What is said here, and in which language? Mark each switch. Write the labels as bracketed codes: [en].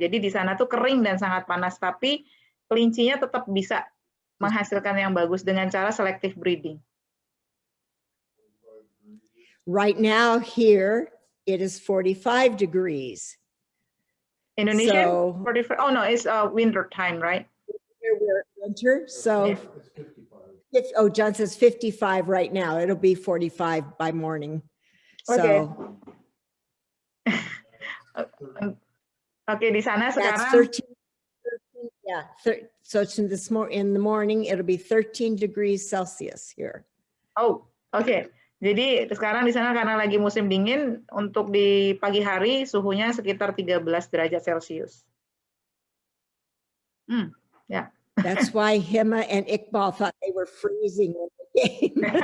[id] Jadi di sana tuh kering dan sangat panas, tapi kelincinya tetap bisa menghasilkan yang bagus dengan cara selective breeding. [en] Right now here it is 45 degrees. Indonesia 45. Oh no, it's winter time, right? We're winter, so John says 55 right now. It'll be 45 by morning. Okay. So [id] okay, di sana sekarang [en] 13, yeah. So it's in the morning it'll be 13 degrees Celsius here. Oh, okay. [id] Jadi sekarang di sana karena lagi musim dingin, untuk di pagi hari suhunya sekitar 13 derajat Celcius. [en] Yeah. That's why Hima and Iqbal thought they were freezing when they came.